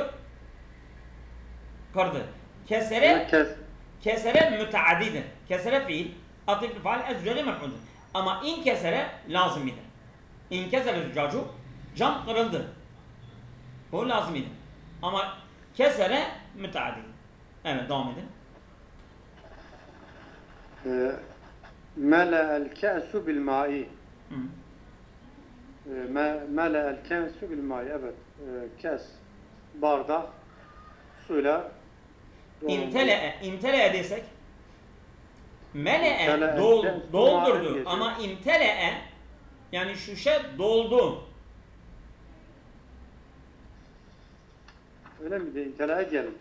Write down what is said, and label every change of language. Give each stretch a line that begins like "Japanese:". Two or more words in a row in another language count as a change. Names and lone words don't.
Turkish: Kırdı. Kesere müteaddidir. Kesere fiil, atıflı faal, ez-züccac mef'uldur. Ama inkesere lazımidir.
Arabic: انكسر الزجاج,
Turkish: cam kırıldı. Bu lazımidir. Ama kesere müteaddidir. Evet, devam edin.
Arabic: ملأ الكأس بالماء. ملأ الكأس بالماء.
Turkish: Evet. Kes, bardak, suyla İmtele'e desek mele'e doldurdu ama imtele'e yani şişe doldu. Öyle mi de imtele'e gelin.